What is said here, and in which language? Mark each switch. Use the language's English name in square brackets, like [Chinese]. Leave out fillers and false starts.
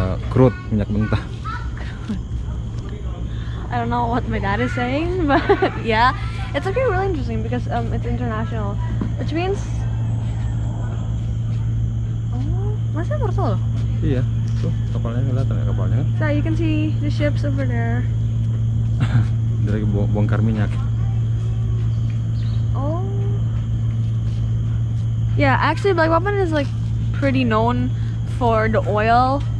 [Indonesian] crude, minyak mentah. [English] I don't know what my dad is saying, but yeah, it's actually really interesting because it's international, which means [Indonesian] masih Porto. Iya, tuh kapalnya kelihatan ya kapalnya kan? [English] So you can see the ships over there. [Indonesian] Dari bongkar minyak. Oh. [English] Yeah, actually Balikpapan is like pretty known for the oil.